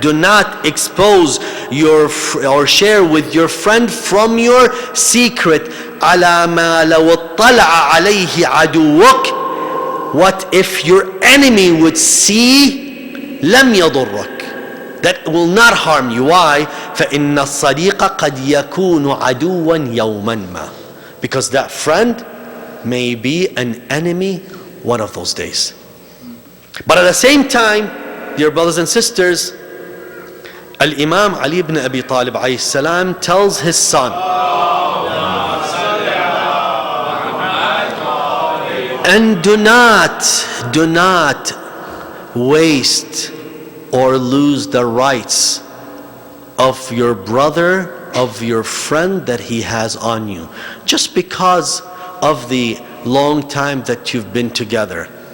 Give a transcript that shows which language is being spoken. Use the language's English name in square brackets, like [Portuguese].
[English] Do not expose or share with your friend from your secret. [Arabic] على ما لو اطلع عليه عدوك. [English] What if your enemy would see? [Arabic] لم يضرك. [English] That will not harm you. Why? [Arabic] فإن الصديق قد يكون عدوا يوما ما. [English] Because that friend may be an enemy one of those days. But at the same time, dear brothers and sisters, Al-Imam Ali ibn Abi Talib alayhi salam tells his son, and do not waste or lose the rights of your brother, of your friend that he has on you, just because of the long time that you've been together.